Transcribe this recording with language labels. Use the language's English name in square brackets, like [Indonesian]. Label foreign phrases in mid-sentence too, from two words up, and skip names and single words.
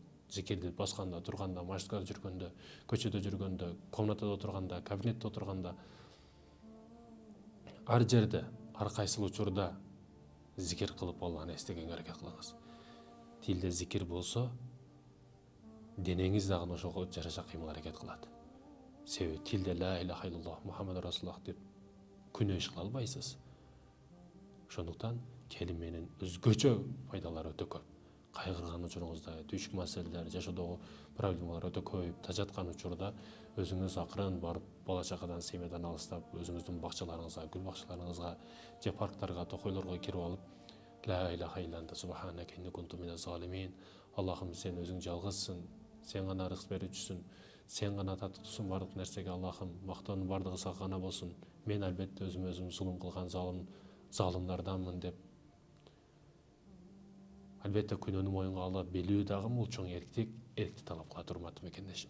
[Kyrgyz] Зикирди басканда, турганда, машинада жүргөндө, көчөдө жүргөндө, комнатада отурганда, кабинетте отурганда, ар жерде, ар кайсыл учурда зикир кылып Алланы эстегенге аракет кылыңыз. Тилде зикир болсо, денеңиз дагы ошого жараша кыймыл аракет кылат. Себеби тилде [Arabic] لا إله إلا الله محمد رسول الله [Kyrgyz] деп күнөө иш кыла албайсыз. Ошондуктан келименин өзгөчө пайдалары өтө көп. Кайгырган учуруңузда, түшүк маселелер, жашоодогу проблемалар өтө көбөйүп жаткан учурда өзүңүз акырын барып бала чакадан семьядан алыстап, өзүңүздүн бакчаларыңызга, гүл бакчаларыңызга же парктарга, токойлорго кирип алып, [Arabic] لا إله إلا أنت سبحانك إني كنت من الظالمين. [Kyrgyz] Аллахым, сен өзүң жалгызсың, сен гана рызык берүүчүсүн, сен гана татыктуусуң бардык нерсеге. Аллахым, мактоонун бардыгы сага гана болсун. Мен албетте өзүм зулум кылган залымдарданмын деп. Албетте күнөөнү моюнга алып билүү дагы бул чоң эркти талап кылат, урматтуу мекендешим.